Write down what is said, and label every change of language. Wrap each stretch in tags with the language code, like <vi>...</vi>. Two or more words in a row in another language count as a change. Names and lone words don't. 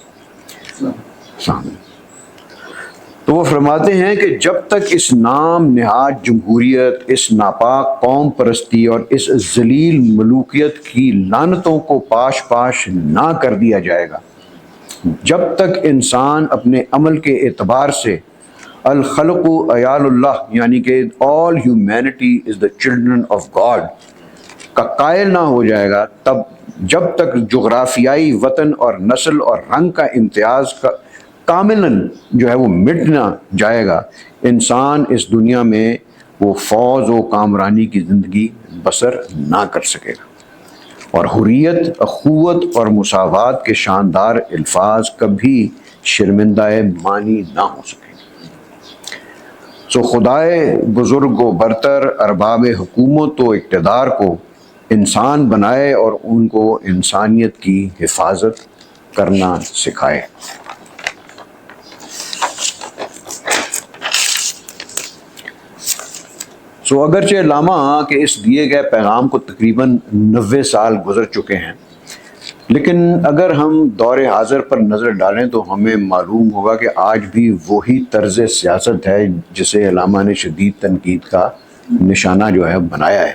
<ur>تو وہ فرماتے ہیں کہ جب تک اس نام نہاد جمہوریت، اس ناپاک قوم پرستی اور اس ذلیل ملوکیت کی لعنتوں کو پاش پاش نہ کر دیا جائے گا، جب تک انسان اپنے عمل کے اعتبار سے</ur> <ar>الخلق عیال اللہ</ar> <ur>یعنی کہ</ur> <en>all humanity is the children of God</en> <ur>کا قائل نہ ہو جائے گا، جب تک جغرافیائی وطن اور نسل اور رنگ کا امتیاز کاملاً جو ہے وہ مٹ نہ جائے گا، انسان اس دنیا میں وہ فوز و کامرانی کی زندگی بسر نہ کر سکے گا، اور حریت، اخوت اور مساوات کے شاندار الفاظ کبھی شرمندہ معنی نہ ہو سکے. سو خدائے بزرگ و برتر ارباب حکومت و اقتدار کو انسان بنائے اور ان کو انسانیت کی حفاظت کرنا سکھائے. سو اگرچہ علامہ کے اس دیے گئے پیغام کو تقریباً 90 سال گزر چکے ہیں، لیکن اگر ہم دور حاضر پر نظر ڈالیں تو ہمیں معلوم ہوگا کہ آج بھی وہی طرز سیاست ہے جسے علامہ نے شدید تنقید کا نشانہ جو ہے بنایا ہے.</ur>